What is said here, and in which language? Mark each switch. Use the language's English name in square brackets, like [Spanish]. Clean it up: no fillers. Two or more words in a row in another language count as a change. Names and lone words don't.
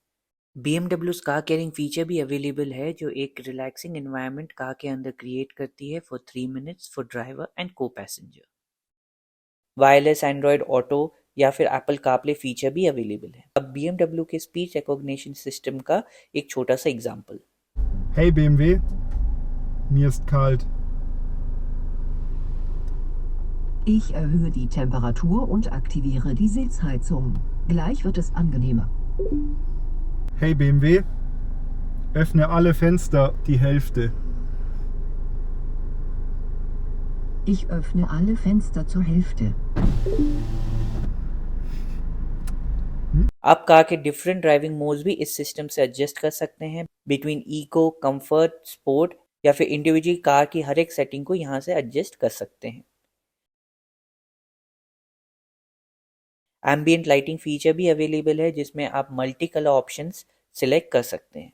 [Hindi] BMW [English] car caring feature [Hindi] भी अवेलेबल है, जो एक [English] relaxing environment car [Hindi] के अंदर क्रिएट करती है [English] for 3 minutes for driver and co passenger. [Hindi] वायरलेस एंड्रॉयड ऑटो या फिर एप्पल कारप्ले फीचर भी अवेलेबल है। अब BMW के [English] speech recognition system [Hindi] का एक छोटा सा एग्जांपल। [German] Hey BMW, mir ist kalt. Ich erhöhe die Temperatur und aktiviere die Sitzheizung. Gleich wird es angenehmer. Hey BMW, öffne alle Fenster die Hälfte. Ich öffne alle Fenster zur Hälfte. [Hindi] आप कार के डिफरेंट [English] driving modes [Hindi] भी इस सिस्टम से एडजस्ट कर सकते हैं [English] between eco, comfort, sport, [Hindi] या फिर [English] individual car [Hindi] की हर एक सेटिंग को यहाँ से एडजस्ट कर सकते हैं। [English] ambient lighting feature [Hindi] भी अवेलेबल है जिसमें आप [English] multi color options select [Hindi] कर सकते हैं।